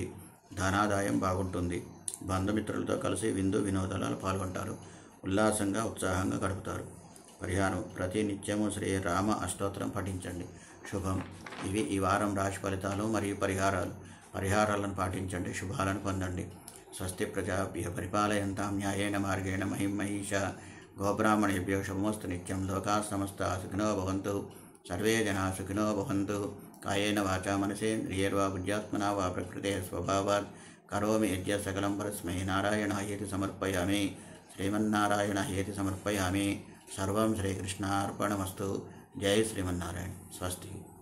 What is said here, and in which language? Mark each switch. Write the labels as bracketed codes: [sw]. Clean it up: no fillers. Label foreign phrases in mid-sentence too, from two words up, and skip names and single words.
[te] ధనాదాయం బాగుంటుంది. బంధుమిత్రులతో కలిసి విందు వినోదాలలో పాల్గొంటారు. ఉల్లాసంగా, ఉత్సాహంగా గడుపుతారు. పరిహారం: ప్రతి నిత్యము శ్రీ రామ అష్టోత్తరం పఠించండి. శుభం. ఇవి ఈ వారం రాశి ఫలితాలు మరియు పరిహారాలను పాటించండి. శుభాలను పొందండి. [sa] స్వస్తి ప్రజాభ్యః పరిపాలయంతాం న్యాయేన మార్గేణ మహిం మహిషా గోబ్రాహ్మణేభ్యో శుభమస్తు నిత్యం. లోకాః సమస్తాః సుఖినో భవంతు. సర్వే జనాః సుఖినో భవంతు. కాయేన వాచా మనసేంద్రియైర్వా బుద్ధ్యాత్మనా వా ప్రకృతే స్వభావాత్ కరోమి యద్యత్ సకలం పరస్మై నారాయణాయేతి సమర్పయామి. శ్రీమన్నారాయణాయేతి సమర్పయామి. సర్వం శ్రీకృష్ణార్పణమస్తు. జై శ్రీమన్నారాయణ. స్వస్తి.